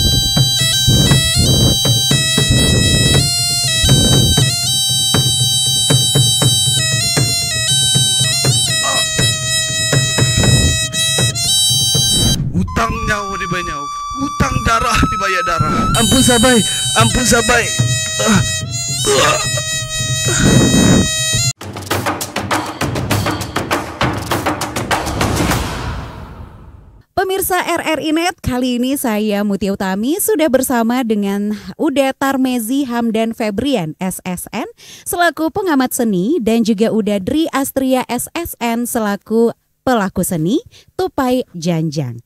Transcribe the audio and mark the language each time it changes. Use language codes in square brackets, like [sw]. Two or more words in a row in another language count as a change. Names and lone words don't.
[id] Utang nyawa dibayar, utang darah dibayar darah. Ampun sabai, ampun sabai. Pemirsa RRI Net, kali ini saya Mutia Utami sudah bersama dengan Uda Tarmezi Hamdan Febrian SSN selaku pengamat seni dan juga Uda Dri Astria SSN selaku pelaku seni Tupai Janjang.